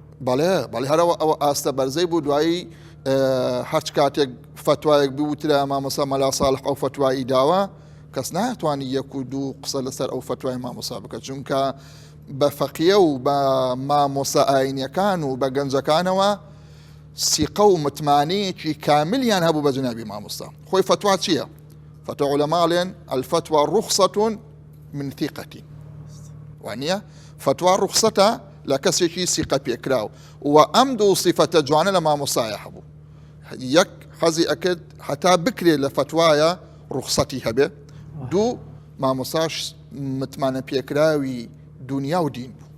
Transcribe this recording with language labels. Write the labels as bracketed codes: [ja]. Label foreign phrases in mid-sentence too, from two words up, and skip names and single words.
[ckb] بەڵێ هەرەوە ئەوە ئاستە بەرزەی بوو. دوایی هەرچ کاتێک فتوایەک بوترە مامۆستا مەلا ساڵح ئەو فتوایی داوە، کەس ناتوانی یەک و دوو قسە لەسەر ئەو فتوای مامۆستا بکات، چونکە بە فەقیە و بە مامۆستا ئاینیەکان و بە گەنجەکانەوە سیقە و متمانەیەکی کاملیان هەبوو بە جنابی مامۆستا. خۆی فتوا چییە؟ فتوا عولەماڵێن [ar] الفتوى رخصة من ثقة، [ckb] وانە فتوا ڕوخسەتە لە کەسێکی سیقە پێکراو و ئەم دوو سیفەتە جوانە لە مامۆستایە هەبوو. یەک حەزی ئەکرد هەتا بکرێت لە فتوایە ڕوخسەتی هەبێ، دوو مامۆستاش متمانە پێکراوی دنیا و دین بوو.